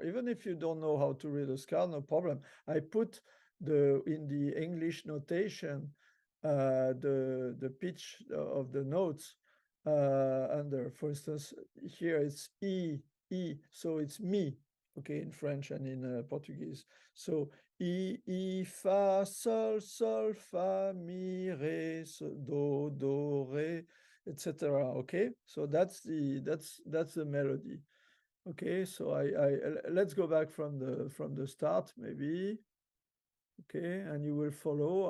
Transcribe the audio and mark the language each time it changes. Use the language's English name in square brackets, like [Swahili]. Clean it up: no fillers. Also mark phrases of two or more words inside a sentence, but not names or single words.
[English] Even if you don't know how to read a score, no problem. I put in the English notation the pitch of the notes under. For instance, here it's E, so it's mi, okay, in French and in Portuguese. So E, fa, sol, fa, mi, re, so, do, re, etc. Okay, so that's the melody. Okay, so let's go back from the start, maybe. Okay, and you will follow.